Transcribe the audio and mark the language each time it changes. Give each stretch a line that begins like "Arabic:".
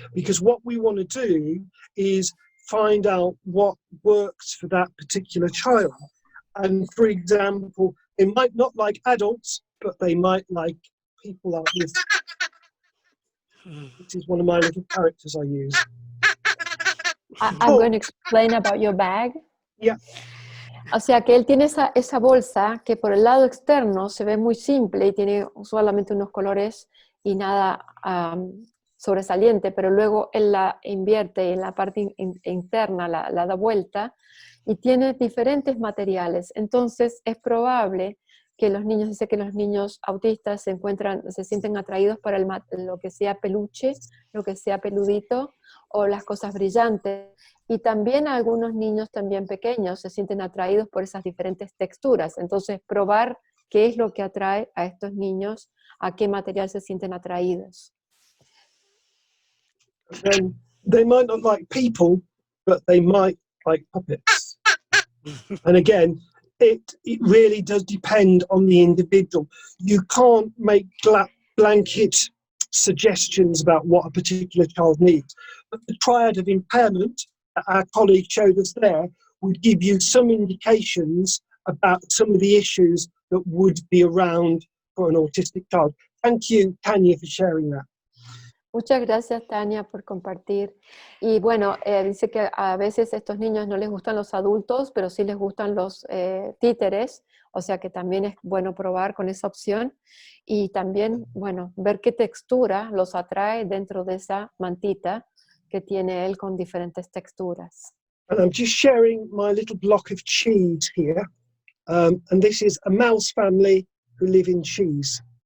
English: Because what we want to do is find out what works for that particular child. And for example, they might not like adults, but they might like people like this. This is one of my little characters I use. I'm going to explain about your bag. Yeah.
Spanish: O sea que él tiene esa bolsa que por el lado externo se ve muy simple y tiene solamente unos colores y nada sobresaliente, pero luego él la invierte y en la parte interna la da vuelta y tiene diferentes materiales. Entonces es probable que los niños, dice que los niños autistas se sienten atraídos para lo que sea peluche, lo que sea peludito o las cosas brillantes. Y también algunos niños también pequeños se sienten atraídos por esas diferentes texturas. Entonces probar qué es lo que atrae a estos niños, a qué material se sienten atraídos.
English: And they might not like people, but they might like puppets. And again, it really does depend on the individual. You can't make blanket suggestions about what a particular child needs. But the triad of impairment that our colleague showed us there would give you some indications about some of the issues that would be around for an autistic child. Thank you, Tanya, for sharing that.
Spanish: Muchas gracias, Tania, por compartir. Y bueno, dice que a veces a estos niños no les gustan los adultos, pero sí les gustan los títeres, o sea que también es bueno probar con esa opción. Y también, bueno, ver qué textura los atrae dentro de esa mantita que tiene él con diferentes texturas.
English: And I'm just sharing my little block of cheese here. And this is a mouse family who live in cheese.